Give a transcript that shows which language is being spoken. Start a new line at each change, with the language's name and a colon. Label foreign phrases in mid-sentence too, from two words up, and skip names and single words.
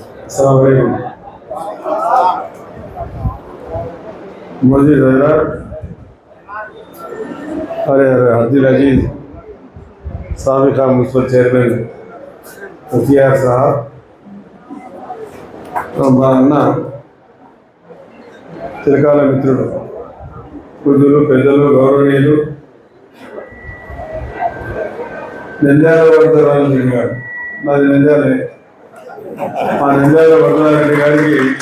Telugu: Assalamualaikum. Masjid Hazrat Abdul Aziz Sabiqa
English: Municipal Chairman
Telugu: Muftiar Sahab మా అన్న చిరకాల మిత్రుడు వృద్ధులు పెద్దలు గౌరవనీయులు నంద్యాల వరదరాజు గారు మాది నంద్యాలే మా నంద్యాల వరదరాజు గారికి